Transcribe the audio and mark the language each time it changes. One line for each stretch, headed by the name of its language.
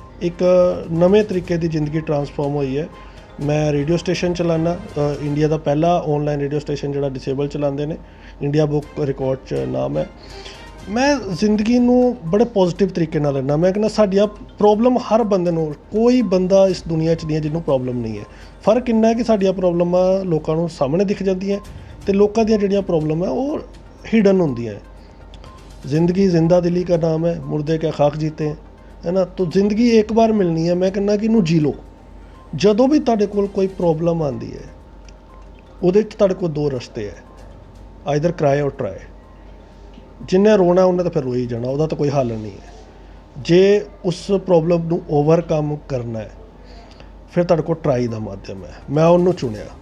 Punjabi: ਇੱਕ ਨਵੇਂ ਤਰੀਕੇ ਦੀ ਜ਼ਿੰਦਗੀ ਟਰਾਂਸਫਾਰਮ ਹੋਈ ਹੈ। ਮੈਂ ਰੇਡੀਓ ਸਟੇਸ਼ਨ ਚਲਾਨਾ, ਇੰਡੀਆ ਦਾ ਪਹਿਲਾ ਆਨਲਾਈਨ ਰੇਡੀਓ ਸਟੇਸ਼ਨ ਜਿਹੜਾ ਡਿਸੇਬਲ ਚਲਾਉਂਦੇ ਨੇ, ਇੰਡੀਆ ਬੁੱਕ ਰਿਕਾਰਡ 'ਚ ਨਾਮ ਹੈ। ਮੈਂ ਜ਼ਿੰਦਗੀ ਨੂੰ ਬੜੇ ਪੋਜ਼ੀਟਿਵ ਤਰੀਕੇ ਨਾਲ ਲੈਂਦਾ। ਮੈਂ ਕਹਿੰਦਾ ਸਾਡੀਆਂ ਪ੍ਰੋਬਲਮ ਹਰ ਬੰਦੇ ਨੂੰ, ਕੋਈ ਬੰਦਾ ਇਸ ਦੁਨੀਆ 'ਚ ਨਹੀਂ ਹੈ ਜਿਹਨੂੰ ਪ੍ਰੋਬਲਮ ਨਹੀਂ ਹੈ। ਫਰਕ ਇੰਨਾ ਹੈ ਕਿ ਸਾਡੀਆਂ ਪ੍ਰੋਬਲਮਾਂ ਲੋਕਾਂ ਨੂੰ ਸਾਹਮਣੇ ਦਿਖ ਜਾਂਦੀਆਂ ਅਤੇ ਲੋਕਾਂ ਦੀਆਂ ਜਿਹੜੀਆਂ ਪ੍ਰੋਬਲਮ ਹੈ ਉਹ ਹਿਡਨ ਹੁੰਦੀਆਂ।
Hindi: ਜ਼ਿੰਦਗੀ ਜ਼ਿੰਦਾ ਦਿਲੀ का नाम है, मुर्दे क्या खाक जीते हैं, है ना।
Punjabi: तो ਜ਼ਿੰਦਗੀ ਇੱਕ ਵਾਰ ਮਿਲਣੀ ਹੈ। ਮੈਂ ਕਹਿੰਦਾ ਕਿ ਇਹਨੂੰ ਜੀ ਲਓ। ਜਦੋਂ ਵੀ ਤੁਹਾਡੇ ਕੋਲ ਕੋਈ ਪ੍ਰੋਬਲਮ ਆਉਂਦੀ ਹੈ ਉਹਦੇ 'ਚ ਤੁਹਾਡੇ ਕੋਲ ਦੋ ਰਸਤੇ ਹੈ,
English: Either cry or try.
Punjabi: ਜਿੰਨੇ ਰੋਣਾ ਉਹਨੇ ਤਾਂ ਫਿਰ ਰੋਈ ਜਾਣਾ, ਉਹਦਾ ਤਾਂ ਕੋਈ ਹੱਲ ਨਹੀਂ ਹੈ। ਜੇ ਉਸ ਪ੍ਰੋਬਲਮ ਨੂੰ ਓਵਰਕਮ ਕਰਨਾ ਹੈ ਫਿਰ ਤੁਹਾਡੇ ਕੋਲ ਟਰਾਈ ਦਾ ਮਾਧਿਅਮ ਹੈ। ਮੈਂ ਉਹਨੂੰ ਚੁਣਿਆ।